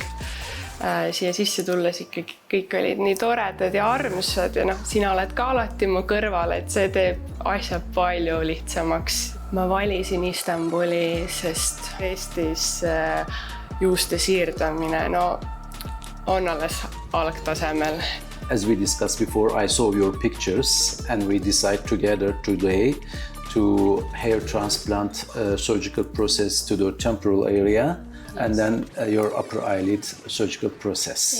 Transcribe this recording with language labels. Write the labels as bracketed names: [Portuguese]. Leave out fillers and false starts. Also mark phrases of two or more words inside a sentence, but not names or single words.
[Estonian] Siia sisse tulles ikkagi kõik olid nii toredad ja armsad ja sina oled ka alati mu kõrval, et see teeb asja palju lihtsamaks. Ma valisin Istanbuli, sest Eestis juuste siirdamine on alles algtasemel. [English] as we discussed before, I saw your pictures and we decide together today to hair transplant surgical process to the temporal area and then your upper eyelid surgical process.